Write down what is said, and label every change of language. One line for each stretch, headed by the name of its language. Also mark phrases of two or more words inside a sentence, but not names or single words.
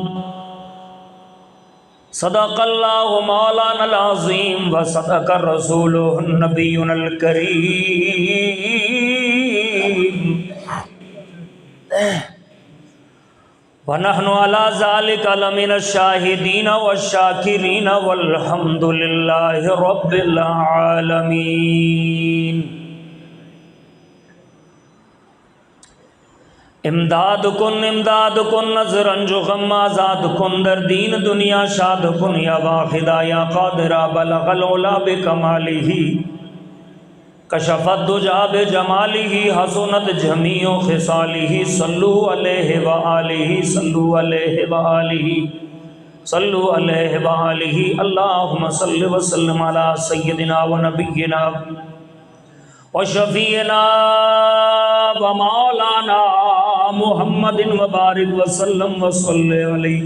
Arabic: صدق الله مولانا العظيم وصدق رسوله النبي الكريم ونحن على ذلك لمن الشاهدين والشاكرين والحمد لله رب العالمين.
Persian: امداد کن نظرن جو غم آزاد کن در دین دنیا شاد کن
Arabic: يا واحدا يا قادرا بلغ العلى بكماله كشف الدجى بجماله حسنت جميع خصاله صلوا عليه وآله صلوا عليه وآله صلوا عليه وآله. اللهم صل وسلم على سيدنا ونبينا وشفيعنا ومولانا محمد وبارك وسلم وصل عليه.